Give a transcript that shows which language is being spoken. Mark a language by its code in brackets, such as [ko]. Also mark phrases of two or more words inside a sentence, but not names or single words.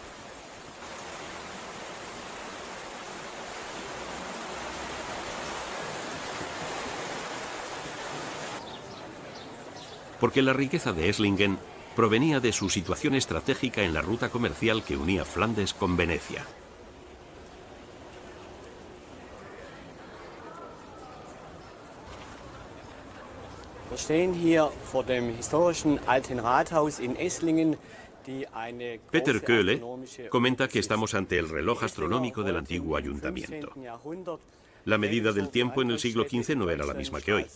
[es] Porque la riqueza de Esslingen provenía de su situación estratégica en la ruta comercial que unía Flandes con Venecia. [de] Wir stehen hier vor dem historischen alten Rathaus in Esslingen. [es] Peter Köhle comenta que estamos ante el reloj astronómico del antiguo ayuntamiento. La medida del tiempo en el siglo XV no era la misma que hoy.